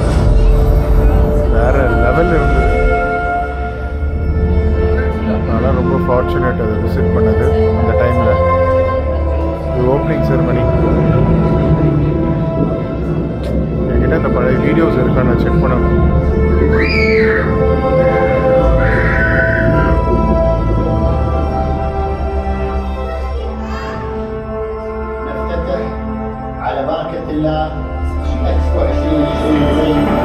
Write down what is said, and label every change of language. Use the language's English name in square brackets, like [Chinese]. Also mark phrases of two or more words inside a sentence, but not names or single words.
[Tamil] வேறு லெவலில் இருந்தது. அதனால் ரொம்ப ஃபார்ச்சுனேட் அதை விசிட் பண்ணது அந்த டைமில். [English] இது opening ceremony. [Tamil] என்கிட்ட அந்த பழைய வீடியோஸ் இருக்கா நான் செக் பண்ணணும். [Arabic] على بركة الله إكسبو 2020